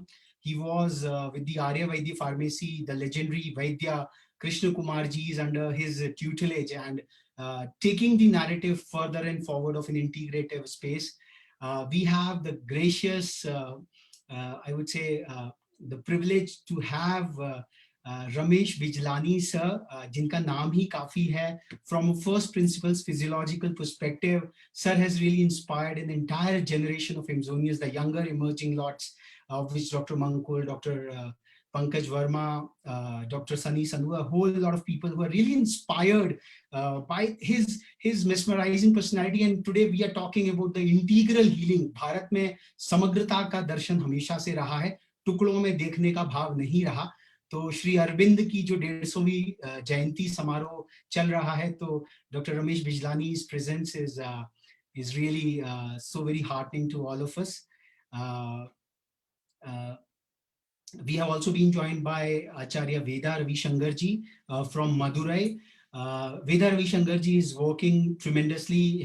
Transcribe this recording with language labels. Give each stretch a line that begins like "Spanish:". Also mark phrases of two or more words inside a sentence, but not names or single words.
English: He was with the Arya Vaidya Pharmacy, the legendary Vaidya Krishna Kumar ji is under his tutelage, and taking the narrative further and forward of an integrative space. We have the gracious, I would say, the privilege to have Ramesh Bijlani sir,
Hindi: जिनका नाम ही काफ़ी है.
English: From a first principles physiological perspective, sir has really inspired an entire generation of Amazonians, the younger emerging lots, of which Dr. Mankul, Dr. Pankaj Verma, Dr. Sunny Sandhu, a whole lot of people who are really inspired by his mesmerizing personality. And today we are talking about the integral healing.
Hindi: भारत में समग्रता का दर्शन हमेशा से रहा है, टुकड़ों में देखने का भाव नहीं रहा. तो श्री अरविंद की जो 150वीं जयंती समारोह चल रहा है, तो डॉक्टर रमेश बिजलानी's
English: presence is really so very heartening to all of us. We have also been joined by Acharya Veda Ravi Shankarji from Madurai. Veda Ravi Shankarji is working tremendously.